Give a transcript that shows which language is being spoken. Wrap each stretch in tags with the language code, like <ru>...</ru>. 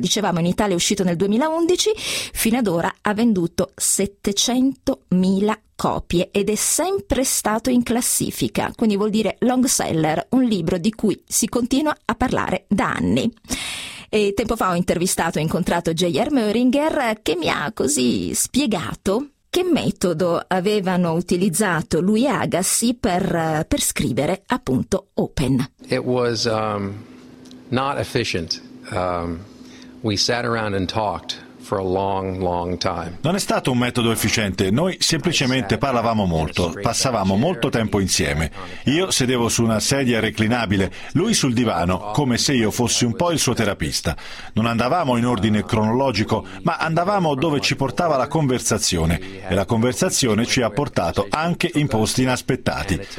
<it>Dicevamo, in Italia è uscito nel 2011, fino ad ora ha venduto 700.000 copie ed è sempre stato in classifica, quindi vuol dire long seller, un libro di cui si continua a parlare da anni. E tempo fa ho intervistato e incontrato J.R. Möhringer, che mi ha così spiegato che metodo avevano utilizzato lui e Agassi per scrivere appunto Open.</it> <en>It was not efficient. We sat around and talked for a long, long time.</en> <it>Non è stato un metodo efficiente. Noi semplicemente parlavamo molto, passavamo molto tempo insieme. Io sedevo su una sedia reclinabile, lui sul divano, come se io fossi un po' il suo terapista. Non andavamo in ordine cronologico, ma andavamo dove ci portava la conversazione, e la conversazione ci ha portato anche in posti inaspettati.</it>